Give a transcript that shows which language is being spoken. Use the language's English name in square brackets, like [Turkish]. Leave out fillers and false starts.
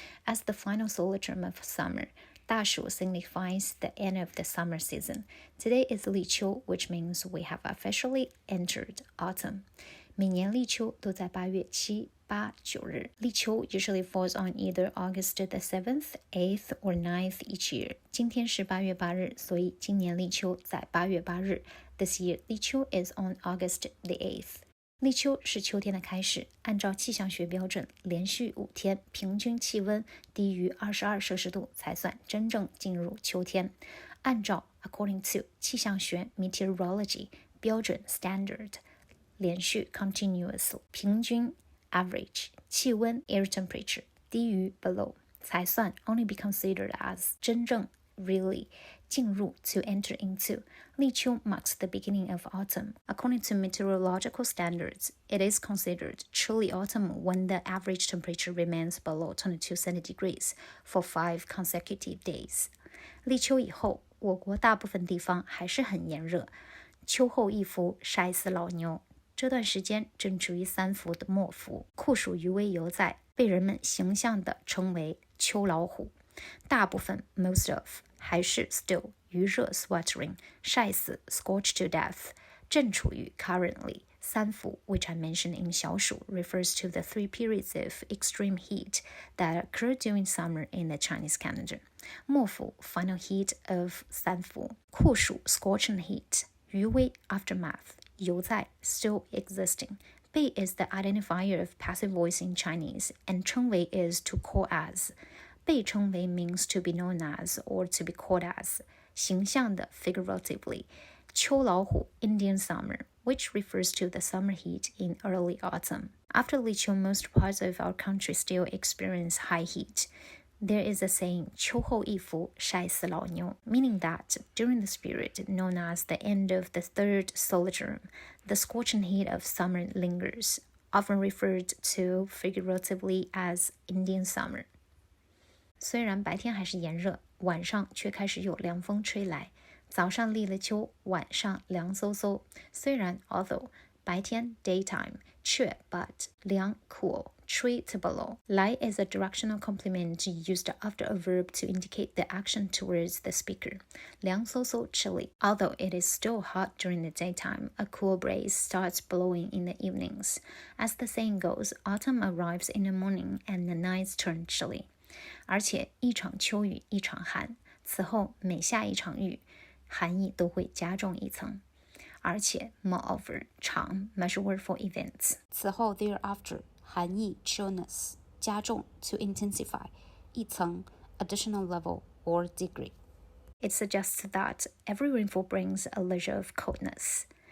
[English] As the final solar term of summer, 大暑 signifies the end of the summer season. Today is Liqiu, which means we have officially entered autumn. [Chinese] 每年立秋都在8月7、8、9日。 [English] 立秋 usually falls on either August the 7th, 8th, or 9th each year. [Chinese] 今天是8月8日，所以今年立秋在8月8日。 [English] This year, 立秋 is on August the 8th. [Chinese] 立秋是秋天的开始，按照气象学标准，连续5天平均气温低于22摄氏度才算真正进入秋天。 [English] 按照 according to 气象学 meteorology 标准 standard， 连续 continuous 平均 average 气温 air temperature 低于 below 才算 only be considered as 真正 really 进入 to enter into. 立秋 marks the beginning of autumn. According to meteorological standards, it is considered truly autumn when the average temperature remains below 22 centigrades for 5 consecutive days. [Chinese] 立秋以后，我国大部分地方还是很炎热，秋后一伏晒死老牛。这段时间正处于三伏的末伏，酷暑余威犹在，被人们形象地称为秋老虎。 [English] 大部分 most of 还是 still 余热 sweltering 晒死 scorched to death 正处于 currently 三伏 which I mentioned in 小暑 refers to the 3 periods of extreme heat that occur during summer in the Chinese calendar. 末伏 final heat of 三伏，酷暑 scorching heat 余威 aftermath 犹在 still existing. 被 is the identifier of passive voice in Chinese and 称为 is to call as. 被称为 means to be known as or to be called as. 形象的 figuratively. 秋老虎 Indian summer, which refers to the summer heat in early autumn. After Liqiu, most parts of our country still experience high heat. There is a saying, [Chinese] 秋后一伏晒死老牛, [English] meaning that during this period, known as the end of the third solar term, the scorching heat of summer lingers, often referred to figuratively as Indian summer. [Chinese] 虽然白天还是炎热，晚上却开始有凉风吹来。早上立了秋，晚上凉飕飕。 [English] 虽然 although 白天 daytime 却 but 凉 cool 吹 to below. 来 is a directional complement used after a verb to indicate the action towards the speaker. 凉飕飕 chilly. Although it is still hot during the daytime, a cool breeze starts blowing in the evenings. As the saying goes, autumn arrives in the morning and the nights turn chilly. [Chinese] 而且一场秋雨一场寒，此后每下一场雨，寒意都会加重一层。 [English] 而且 moreover 长 measure word for events， 此后 thereafter 寒意 chillness 加重 to intensify 一层 additional level or degree. It suggests that every rainfall brings a leisure of coldness.